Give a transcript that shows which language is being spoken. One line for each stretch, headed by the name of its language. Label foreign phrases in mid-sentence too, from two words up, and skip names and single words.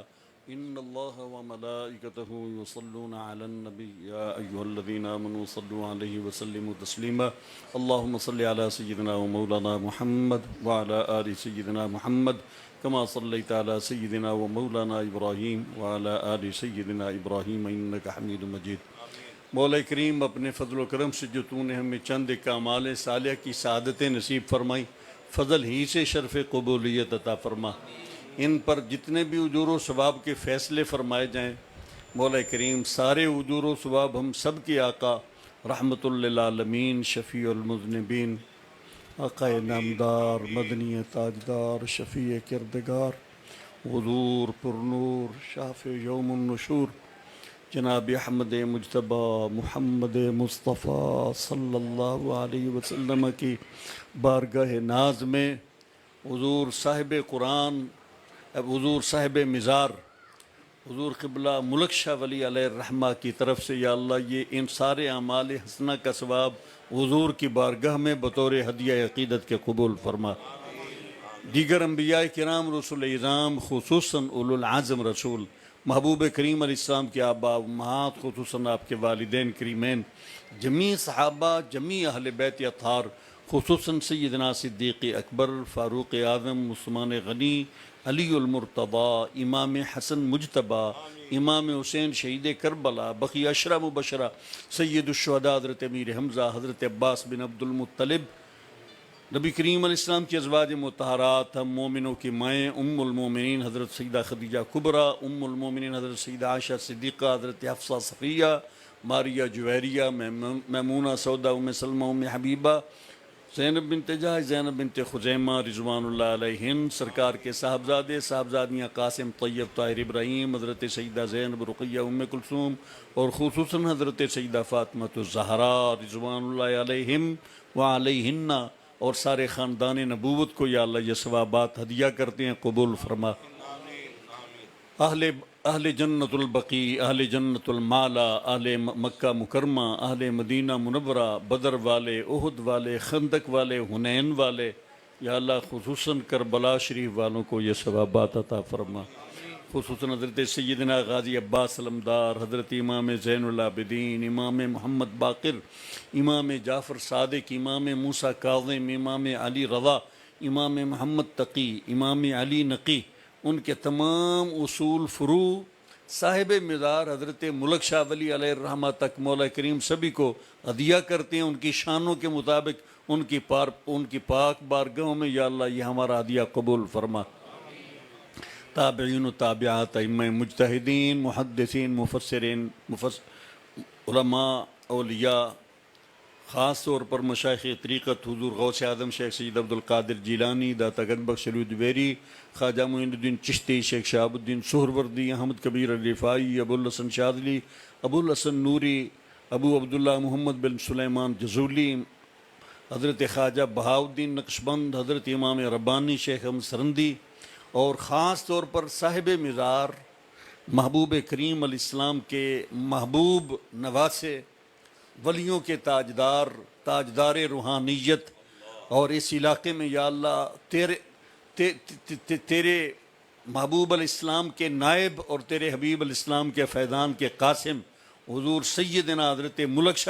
Arabic: إن الله وملائكته يصلون على النبي يا أيها الذين آمنوا صلوا عليه وسلموا تسليما. اللهم صل على سيدنا ومولانا محمد وعلى آل سيدنا محمد كما صليت على سيدنا ومولانا إبراهيم وعلى آل سيدنا إبراهيم إنك حميد مجيد.
Urdu: مولا کریم اپنے فضل و کرم سے جو تونے ہمیں چند کامال سالیا کی سعادتیں نصیب فرمائی، فضل ہی سے شرف قبولیت عطا فرما. ان پر جتنے بھی اجور و ثواب کے فیصلے فرمائے جائیں، مولا کریم سارے اجور و ثواب ہم سب کے آقا رحمۃ لل عالمین شفیع المذنبین آقا نامدار مدنی تاجدار شفیع کردگار حضور پرنور شافع یوم النشور جناب احمد مجتبیٰ محمد مصطفیٰ
Arabic: صلی اللہ علیہ وسلم
Urdu: کی بارگاہ ناز میں حضور صاحب قرآن، حضور صاحب مزار، حضور قبلہ ملک شاہ ولی علیہ الرحمہ کی طرف سے یا اللہ یہ ان سارے اعمال حسنہ کا ثواب حضور کی بارگاہ میں بطور ہدیہ عقیدت کے قبول فرما. دیگر انبیاء کرام رسول عظام خصوصاً اولو العزم رسول محبوب کریم علیہ السلام کے آباء امہات خصوصاً آپکے والدین کریمین جمیع صحابہ جمیع اہل بیت اطہار خصوصاً سیدنا صدیق اکبر فاروق اعظم عثمان غنی علی المرتضیٰ امام حسن مجتبیٰ امام حسین شہید کربلا بقیہ عشرہ مبشرہ سیدالشہداء حضرت امیر حمزہ حضرت عباس بن عبد المطلب نبی کریم علیہ السلام کی ازواج مطہرات ہم مومنوں کی مائیں ام المومنین حضرت سیدہ خدیجہ کبریٰ ام المومنین حضرت سیدہ عائشہ صدیقہ حضرت حفصہ صفیہ ماریہ جویریہ میمونہ سودہ ام سلمہ ام حبیبہ زینب بنت جحش زینب بنت خزیمہ
Arabic: رضوان اللہ علیہن
Urdu: سرکار کے صاحبزادے صاحبزادیاں قاسم طیب طاہر ابراہیم حضرت سیدہ زینب رقیہ ام کلثوم اور خصوصاً حضرت سیدہ فاطمہ زہرا
Arabic: رضوان اللہ علیہم و علیہن
Urdu: اور سارے خاندان نبوت کو یا اللہ یہ ثوابات ہدیہ کرتے ہیں، قبول فرما. اہل جنت البقیع اہل جنت المعلیٰ اہل مکہ مکرمہ اہل مدینہ منورہ بدر والے احد والے خندق والے حنین والے یا اللہ خصوصاً کربلا شریف والوں کو یہ ثوابات عطا فرما. خصوصاً حضرت سیدنا غازی عباس علمدار حضرت امام زین العابدین امام محمد باقر امام جعفر صادق امام موسیٰ کاظم امام علی رضا امام محمد تقی امام علی نقی انکے تمام اصول فروع صاحب مزار حضرت ملک شاہ ولی علیہ الرحمہ تک مولا کریم سبھی کو ہدیہ کرتے ہیں انکی شانوں کے مطابق انکی پاک بارگاہوں میں. یا اللہ یہ ہمارا ہدیہ قبول فرما. تابعین تابعات امام مجتہدین محدثین مفسرین علماء اولیاء خاص طور پر مشائخ طریقت حضور غوث اعظم شیخ سید عبد القادر جیلانی داتا گنج بخش دبیری خواجہ معین الدین چشتی شیخ شہاب الدین سہروردی احمد کبیر رفاعی ابو الحسن شاذلی ابو الحسن نوری ابو عبد اللہ محمد بن سلیمان جزولی حضرت خواجہ بہاء الدین نقشبند حضرت امام ربانی شیخ احمد سرہندی اور خاص طور پر صاحب مزار محبوب کریم علیہ السلام کے محبوب نواسے ولیوں کے تاجدار روحانیت اور اس علاقے میں یا اللہ تیرے محبوب علیہ السلام کے نائب اور تیرے حبیب علیہ السلام کے فیضان کے قاسم حضور سیدنا حضرت ملک شاہ